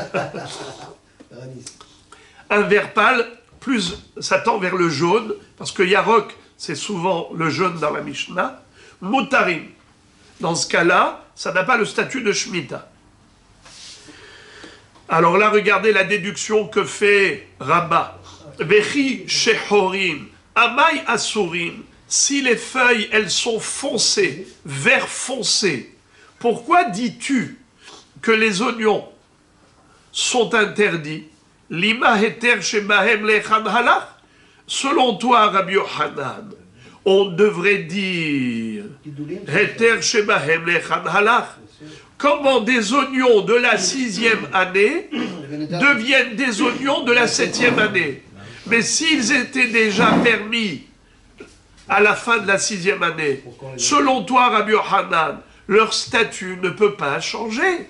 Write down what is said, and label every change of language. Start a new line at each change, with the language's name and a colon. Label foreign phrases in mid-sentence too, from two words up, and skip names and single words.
French: Un vert pâle, plus ça tend vers le jaune, parce que yarok, c'est souvent le jaune dans la Mishnah. Moutarim. Dans ce cas-là, ça n'a pas le statut de Shemitah. Alors là, regardez la déduction que fait Rabbah.
Hebrew: Vechi shehorim, amai asurim.
French: Si les feuilles, elles sont foncées, vert foncé, pourquoi dis-tu que les oignons sont interdits?
Hebrew: Lima heter shebahem lechan halach.
French: Selon toi, Rabbi Yochanan, on devrait dire
Hebrew: heter shebahem lechan halach.
French: Comment des oignons de la 6e année deviennent des oignons de la 7e année? Mais s'ils étaient déjà permis à la fin de la 6e année, selon toi, Rabbi Yochanan, leur statut ne peut pas changer.